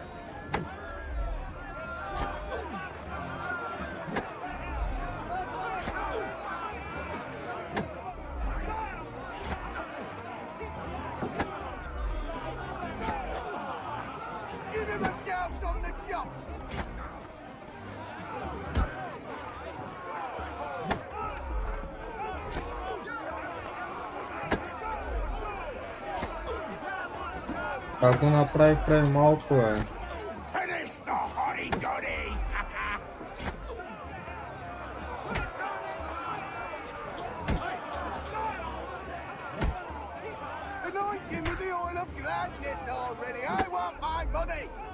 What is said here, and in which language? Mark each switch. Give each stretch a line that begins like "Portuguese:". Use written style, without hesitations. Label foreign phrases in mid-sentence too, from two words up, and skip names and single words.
English: Give him a douse on the jump!
Bulgarian: Как го направих преди малко,
English: Finish the hurry-durry! Anoint him with the oil of gladness already. I want my money.